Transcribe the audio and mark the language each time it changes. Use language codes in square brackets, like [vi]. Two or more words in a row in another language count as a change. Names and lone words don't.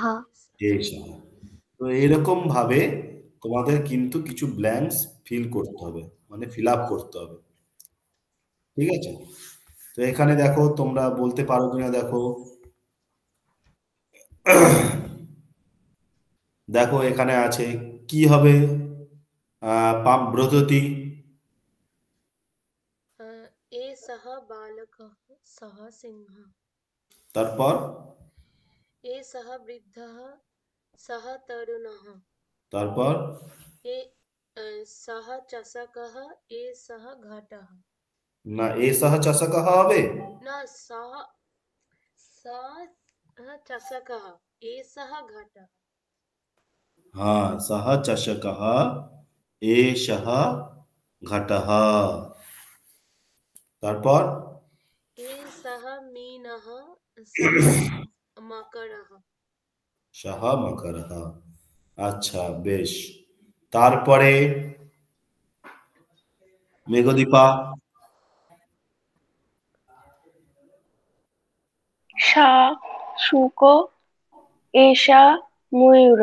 [bn] এষः তো এরকম ভাবে তোমাদের কিন্তু কিছু [en] blanks fill [bn] করতে হবে মানে [en] fill up [bn] করতে হবে ঠিক আছে তো এখানে দেখো তোমরা বলতে পারো কিনা দেখো দেখো এখানে আছে কি হবে পাম ব্রততি [sa] एषः बालकः सः सिंहः [bn] তারপর [sa] एषः वृद्धः सः तरुणः [bn] তারপর [sa] सः चषकः एषः घटः [bn] না [sa] এসহ চষকহ [bn] হবে [sa] न सः चषकः एषः घटः হ্যাঁ সহ চষকহ এষহ ঘটহ তারপর [bn] एषः मीनः सः मकरः [sa] সহ মকরহ [bn] আচ্ছা বেশ তারপরে মেঘদীপা [sa] সা শুক এষা ময়ূর।